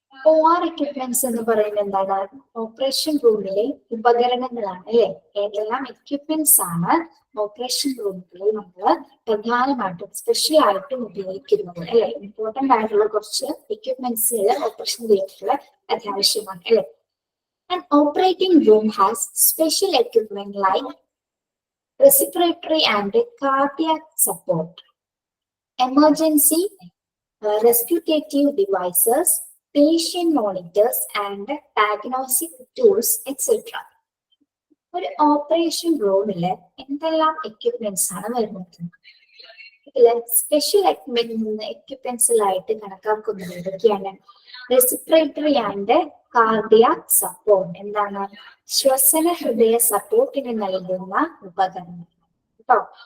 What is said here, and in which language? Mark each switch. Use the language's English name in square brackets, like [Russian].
[Malayalam] OR equipments എന്ന് പറയുന്നത് എന്താണ്? ഓപ്പറേഷൻ റൂമിലെ ഉപകരണങ്ങളാണ് അല്ലെ. ഏതെല്ലാം എക്യുപ്മെന്റ്സ് ആണ് ഓപ്പറേഷൻ റൂമുകളിൽ നമ്മൾ പ്രധാനമായിട്ടും സ്പെഷ്യൽ ആയിട്ടും ഉപയോഗിക്കുന്നത് അല്ലെ. ഇമ്പോർട്ടന്റ് ആയിട്ടുള്ള കുറച്ച് എക്യുപ്മെന്റ്സുകൾ ഓപ്പറേഷൻ തിയേറ്ററിൽ അത്യാവശ്യമാണ് അല്ലെ. [English] An operating room has special equipment like respiratory and cardiac support, emergency rescutative devices, patient monitors and diagnostic tools, etc. [Malayalam] ഒരു ഓപ്പറേഷൻ റൂമില് എന്തെല്ലാം എക്യുപ്മെന്റ്സ് ആണ് വരുന്നത്? ഇതില് സ്പെഷ്യൽ എക്യുപ്മെന്റ്സിലായിട്ട് കണക്കാക്കുന്നത് ഏതൊക്കെയാണ്? റെസ്പിറേറ്ററി ആൻഡ് കാർഡിയാക് സപ്പോർട്ട്, എന്താണ് ശ്വസന ഹൃദയ സപ്പോർട്ടിന് നൽകുന്ന ഉപകരണം കേട്ടോ.